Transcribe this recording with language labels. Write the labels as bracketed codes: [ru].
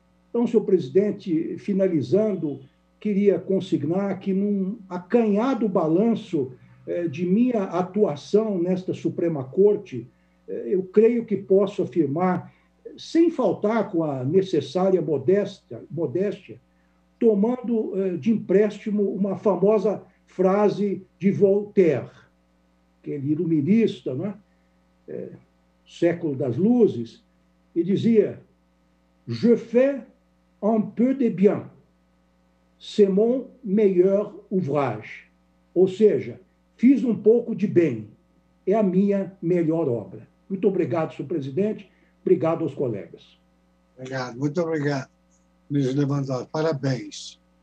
[pt] Então, senhor presidente, finalizando, queria consignar que, num acanhado balanço de minha atuação nesta Suprema Corte, eu creio que posso afirmar, sem faltar com a necessária modéstia, tomando de empréstimo uma famosa frase de Voltaire, aquele iluminista, né? Século das Luzes, e dizia: [fr] Je fais un peu de bien, c'est mon meilleur ouvrage. [pt] Ou seja, fiz um pouco de bem, é a minha melhor obra. Muito obrigado, senhor presidente. Obrigado aos colegas. Obrigado, muito obrigado, ministro Lewandowski. Parabéns.